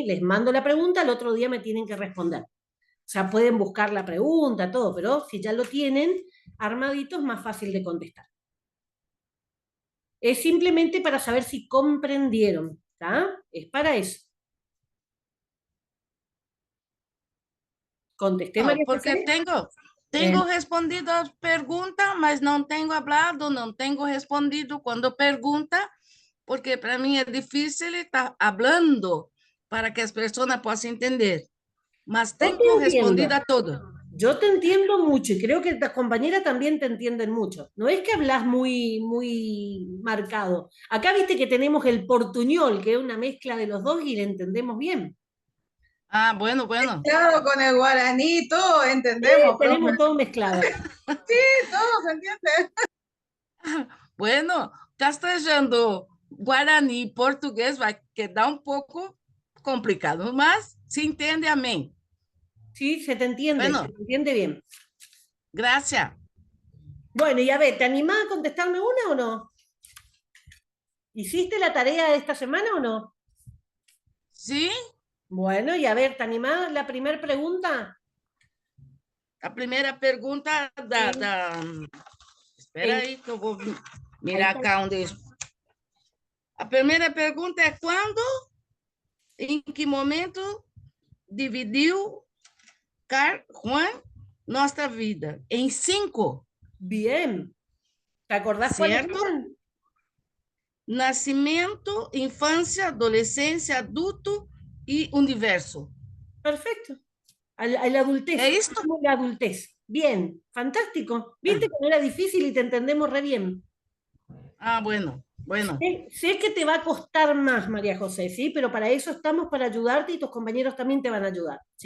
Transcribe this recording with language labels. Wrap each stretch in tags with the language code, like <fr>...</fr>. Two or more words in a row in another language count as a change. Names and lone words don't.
<es>Les mando la pregunta, el otro día me tienen que responder. O sea, pueden buscar la pregunta, todo, pero si ya lo tienen armadito es más fácil de contestar. Es simplemente para saber si comprendieron, ¿tá? Es para eso. Contesté, María</es> <pt>Porque</pt> <es>José.</es> <pt>tenho respondido as perguntas, mas não tenho hablado, não tenho respondido quando pergunta, porque para mim é difícil estar falando para que as pessoas possam entender. Mas tenho respondido a todo.</pt> <es>Yo te entiendo mucho y creo que las compañeras también te entienden mucho. No es que hablas muy marcado. Acá viste que tenemos el portuñol, que es una mezcla de los dos y le entendemos bien. Ah, bueno. Claro, con el guaraní, todo entendemos. Sí, tenemos todo mezclado. Sí, todo se entiende. Bueno,</es> <pt>castelhano, guarani, português vai quedar um pouco complicado, mas se entende, amém.</pt> <es>Sí, se te entiende, Bueno. se te entiende bien. Gracias. Bueno, y a ver, ¿te animás a contestarme una o no? ¿Hiciste la tarea de esta semana o no? Sí, Bueno, y a ver, ¿te animás la primera pregunta?</es> <pt>a primeira pergunta Espera aí que eu vou mirar cá onde... A primeira pergunta é quando, em que momento dividiu Juan nossa vida? Em 5.</pt> <es>Bien. ¿Te acordás cuáles Cierto. eran?</es> <pt>Nascimento, infância, adolescência, adulto e universo.</pt> <es>Perfecto. A la adultez. ¿Es esto? La adultez. Bien, fantástico. Viste que no era difícil y te entendemos re bien. Ah, bueno. Sé que te va a costar más, María José, ¿sí? Pero para eso estamos, para ayudarte y tus compañeros también te van a ayudar, ¿sí?</es>